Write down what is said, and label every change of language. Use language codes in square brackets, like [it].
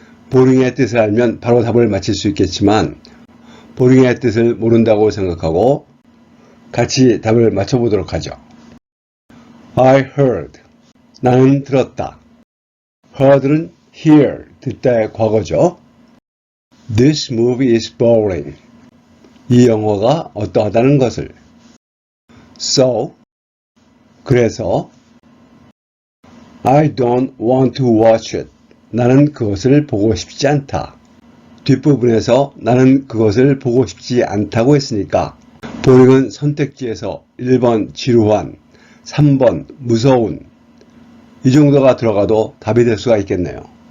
[ko] 보링의 뜻을 알면 바로 답을 맞힐 수 있겠지만 보링의 뜻을 모른다고 생각하고 같이 답을 맞춰보도록 하죠. [en] I heard. [ko] 나는 들었다. heard는 hear, 듣다의 과거죠. [en] This movie is boring. [ko] 이 영화가 어떠하다는 것을. [en] So, [ko] 그래서 [en] I don't want to watch it. [ko] 나는 그것을 보고 싶지 않다. 뒷부분에서 나는 그것을 보고 싶지 않다고 했으니까 보링은 선택지에서 1번 지루한, 3번 무서운 이 정도가 들어가도 답이 될 수가 있겠네요.